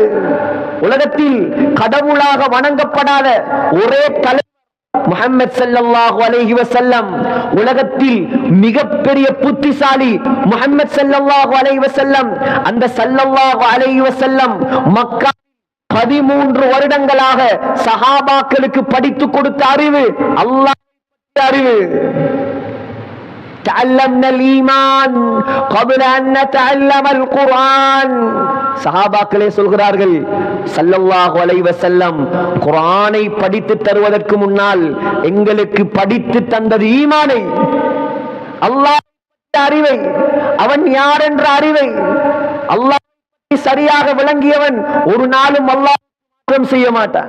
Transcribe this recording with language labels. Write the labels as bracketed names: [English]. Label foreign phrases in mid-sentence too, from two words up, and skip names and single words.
[Tamil] உலகத்தில் கடவுளாக வணங்கப்படாத ஒரே தலைவர் முஹம்மது [Arabic] صلى الله عليه وسلم. [Tamil] உலகத்தில் மிகப்பெரிய புத்திசாலி முஹம்மது [Arabic] صلى الله عليه وسلم. [Tamil] அந்த [Arabic] صلى الله عليه وسلم [Tamil] மக்கா 13 வருடங்களாக சஹாபாக்களுக்கு படித்து கொடுத்த அறிவு அல்லாஹ்வுடைய அறிவு. [Arabic] تعلمنا الإيمان قبل أن نتعلم القرآن. [Tamil] சஹாபாக்களே சொல்கிறார்கள், [Arabic] صلى الله عليه وسلم [Tamil] குர்ஆனை படித்து தருவதற்கு முன்னால் எங்களுக்கு படித்து தந்தது ஈமானை, அல்லாஹ் அறிவை, அவன் யார் என்ற அறிவை. அல்லாஹ் சரியாக விளங்கியவன் ஒரு நாளும் அல்லாஹ் மாற்றம் செய்ய மாட்டான்.